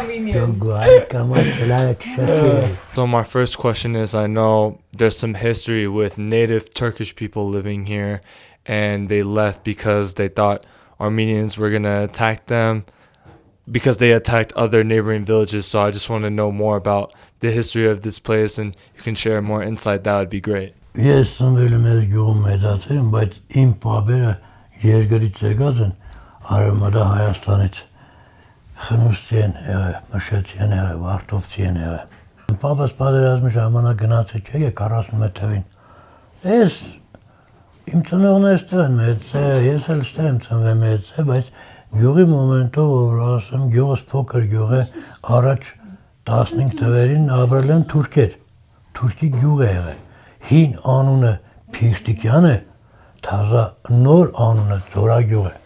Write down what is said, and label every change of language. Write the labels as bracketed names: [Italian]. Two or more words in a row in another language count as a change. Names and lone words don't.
[English] So my first question is, I know there's some history with native Turkish people living here, and they left because they thought Armenians were gonna attack them. because they attacked other neighboring villages. So I just want to know more about the history of this place, and you can share more insight. That would be great. [Armenian] Ես ծնվել եմ այս գյուղում մեծացել եմ, բայց իմ պապերը երկրից եկած են Արևմտա Հայաստանից։ Խնուստի են եղել, Մշեցի են եղել, Վարդովցի են եղել։ Պապաս պատերազմի ժամանակ գնացել չէ 41 թվին։ Ես իմ ծնողներս ստեղ են մեծել, ես էլ ստեղ եմ ծնվել մեծել, բայց գյուղի մոմենտով որ ասեմ գյուղս փոքր գյուղ է, առաջ 15 թվերին ապրել են թուրքեր։ Թուրքի գյուղ է եղել։ Հին անունը Փիշտիկյան է, թազա նոր անունը Ձորագյուղ է։